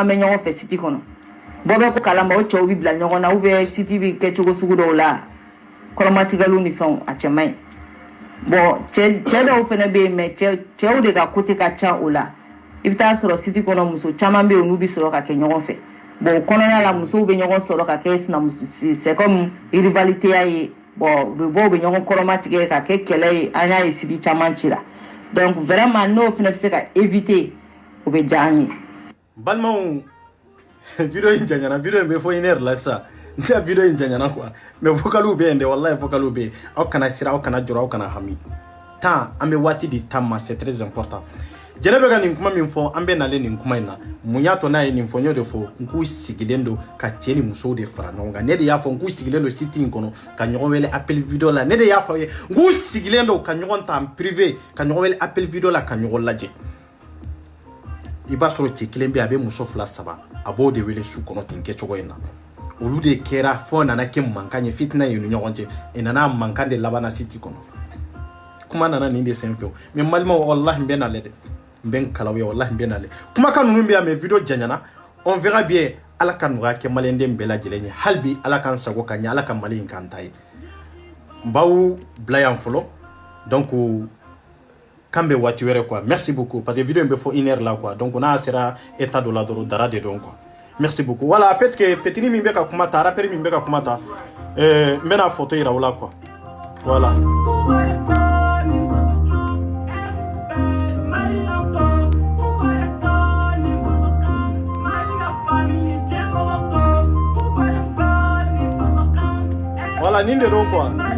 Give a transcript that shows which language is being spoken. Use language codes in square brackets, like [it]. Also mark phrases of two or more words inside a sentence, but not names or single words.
[bm] bɛ ɲɔgɔn fɛ siti kɔnɔ bɔ bɛ ko kalama o cɛw bɛ bila ɲɔgɔn na [fr] ou bien [bm] siti bɛ kɛ cogo sugu dɔw la kɔrɔmatigɛliw ni fɛnw a cɛ man ɲi bon cɛ dɔw fana bɛ yen mais cɛw de ka côté ka ca o la i bɛ taa sɔrɔ siti kɔnɔ muso caman bɛ yen n'u bɛ sɔrɔ ka kɛ ɲɔgɔn fɛ bon o kɔnɔna la musow bɛ ɲɔgɔn sɔrɔ ka kɛ sinamuso [fr] c'est comme rivalité [bm] ye bon u bɛ ɲɔgɔn kɔrɔmatigɛ ka kɛ kɛlɛ ye an y'a ye siti caman cira [fr] donc vraiment [bm] n'o fana bɛ se ka éviter o bɛ diya an ye balimaw video in janyana video in bɛ fɔ 1 heure la sa n tɛ video in janyana quoi mais vocalu bɛ yen dɛ wallahi vocalu bɛ yen aw kana sira aw kana jɔrɔ aw kana hami temps an bɛ waati di temps ma [fr] c'est très important [bm] jɛnɛ bɛ ka nin kuma min fɔ an bɛ nalen nin kuma in na mun y'a to n'a ye nin fɔ n y'o de fɔ n k'u sigilen don ka cɛ ni musow de fara ɲɔgɔn kan ne de y'a fɔ n k'u sigilen don site in kɔnɔ ka ɲɔgɔn wele [fr] appel video [bm] la ne de y'a fɔ aw ye n k'u sigilen don ka ɲɔgɔn ta [fr] en privé [bm] ka ɲɔgɔn wele [fr] appel video [bm] la ka ɲɔgɔn lajɛ i b'a sɔrɔ cɛ kelen bɛ a bɛ muso 2 3 a b'o de wele su kɔnɔ ten kɛcogo in na olu de kɛra fɔ nana kɛ mankan ye fitina ye ni ɲɔgɔn cɛ e nana mankan de labanna site kɔnɔ kuma nana nin de senfɛ mais balimaw wallahi n bɛ n'ale dɛ n bɛ n kalaw ye wallahi n bɛ n'ale kumakan ninnu bɛ yan mais video janyana [fr] on verra bien [bm] ala ka nɔgɔya kɛ maliyɛnden bɛɛ lajɛlen ye hali bi ala k'an sago ka ɲɛ ala ka mali in k'an ta ye n b'aw bila yan fɔlɔ donc kan bɛ waati wɛrɛ [fr] quoi merci beaucoup parce que [bm] video in bɛ fɔ 1 heure la quoi donc n'a sera état dɔ la dɔrɔn dara de dɔn [fr] quoi merci beaucoup voilà en fait que [bm] petini min bɛ ka kuma ta rappeur min bɛ ka kuma ta n bɛna photo yira o la quoi voilà voilà nin de don quoi